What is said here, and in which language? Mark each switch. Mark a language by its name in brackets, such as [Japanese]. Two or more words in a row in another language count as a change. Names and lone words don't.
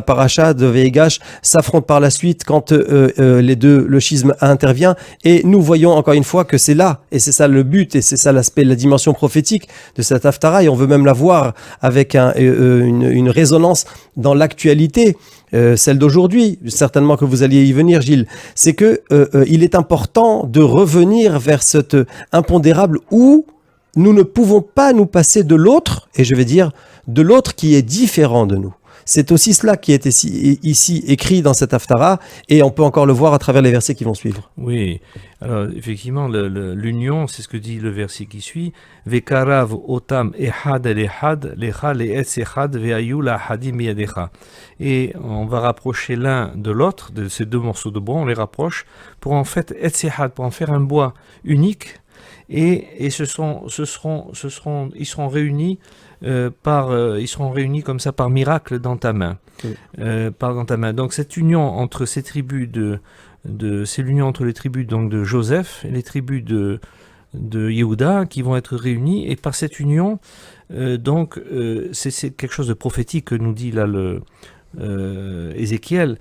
[French] paracha de Veigash, s'affrontent par la suite quand le schisme intervient, et nous voyons encore une fois que c'est là, et c'est ça le but, et c'est ça l'aspect, la dimension prophétique de cette Haftara, et on veut même la voir avec une résonance dans l'actualité, celle d'aujourd'hui, certainement que vous alliez y venir, Gilles, c'est que il est important de revenir vers cet impondérable où nous ne pouvons pas nous passer de l'autre, et je vais dire de l'autre qui est différent de nous. C'est aussi cela qui est ici écrit dans cette Haftara, et on peut encore le voir à travers les versets qui vont suivre. Oui, alors effectivement, l'union, c'est ce que dit le verset qui suit. [Hebrew] וקרב אותם אחד אל אחד לך לעץ אחד והיו לאחדים מידך. [French] Et on va rapprocher l'un de l'autre, de ces deux morceaux de bois, on les rapproche pour en fait [Hebrew] עץ אחד, [French] pour en faire un bois unique. Et ils seront réunis ils seront réunis comme ça par miracle dans ta main. Dans ta main. Donc cette union entre ces tribus c'est l'union entre les tribus donc de Joseph et les tribus de Yehuda qui vont être réunies, et par cette union c'est quelque chose de prophétique que nous dit là Ézéchiel.